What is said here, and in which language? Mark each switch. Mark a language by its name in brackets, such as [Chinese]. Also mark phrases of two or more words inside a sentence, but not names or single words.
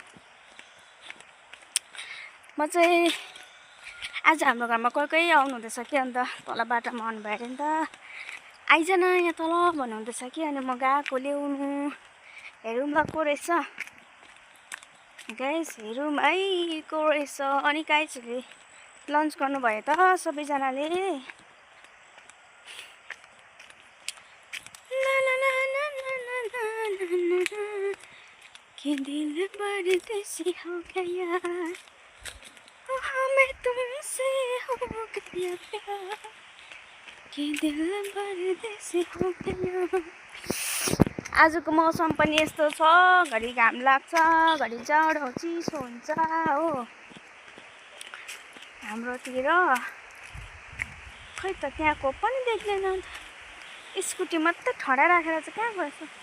[Nepali] म चाहिँ आज हाम्रो घरमा कोही आउनु हुँदैछ कि अन्त तल बाटोमा आउनु भयो अरे नि त। आइजन यहाँ तल भन्नु हुँदैछ कि अनि म गएको ल्याउनु। हेरौँ ल को रहेछ गाइस हेरौँ है को रहेछ। अनि गाइसले लन्च गर्नुभयो त सबैजनाले। [Hindi] के दिल परदेसी हो गया मैं तुमसे हो गया प्यार के दिल परदेसी हो गया। [Nepali] आजको मौसम पनि यस्तो छ। घरि घाम लाग्छ घरि जाडो चिसो हुन्छ हो हाम्रोतिर। खै त त्यहाँको पनि देख्दैन। स्कुटी मात्रै ठडा राखेर चाहिँ कहाँ गएछ।